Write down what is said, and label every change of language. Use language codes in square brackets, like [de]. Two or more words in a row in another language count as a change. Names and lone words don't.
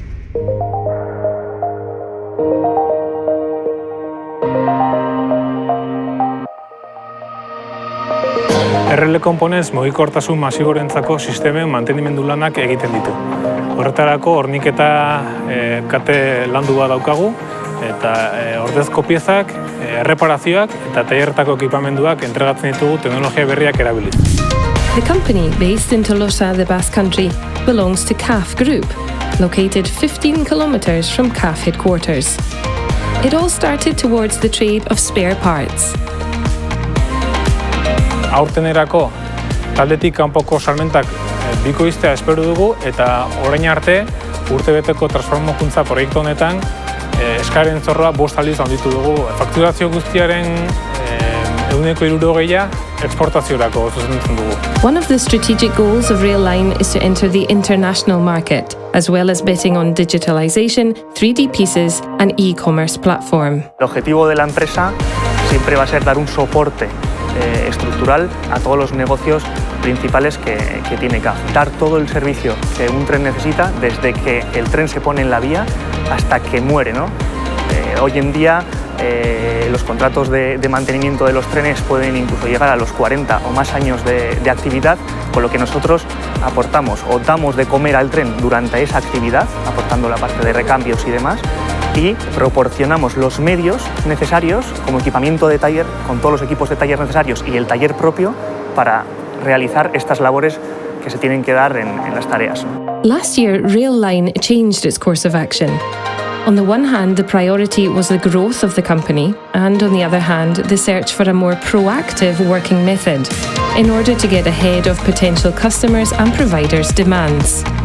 [eu] RL Components mugikortasun masiborentzako sistemen mantenimendu lanak egiten ditu. Horretarako horniketa kate landu bat daukagu, eta ordezko piezak, erreparazioak eta tailerretako ekipamenduak entregatzen ditugu teknologia berriak erabiliz. [en] The company, based in Tolosa, the Basque Country, belongs to CAF Group, located 15 kilometers from CAF headquarters. It all started towards the trade of spare parts. [eu] Aurtenerako taldetik kanpoko salmentak bikoiztea espero dugu eta orain arte urtebeteko transformakuntza proiektu honetan eskaren zorroa 5 aldiz handitu dugu. Fakturazio guztiaren 60% eksportaziorako zuzentzen dugu. [en] One of the strategic goals of Railline is to enter the international market, as well as betting on digitalization, 3D pieces and e-commerce platform. [es] El objetivo de la empresa siempre va a ser dar un soporte estructural a todos los negocios principales que tiene CAF. Dar todo el servicio que un tren necesita desde que el tren se pone en la vía hasta que muere, ¿no? Hoy en día los contratos de mantenimiento de los trenes pueden incluso llegar a los 40 o más años de actividad, con lo que nosotros aportamos o damos de comer al tren durante esa actividad, aportando la parte de recambios y demás, y proporcionamos los medios necesarios como equipamiento de taller, con todos los equipos de taller necesarios y el taller propio para realizar estas labores que se tienen que dar en las tareas. [en] Last year, Railline changed its course of action. On the one hand, the priority was the growth of the company, and on the other hand, the search for a more proactive working method in order to get ahead of potential customers' and providers' demands.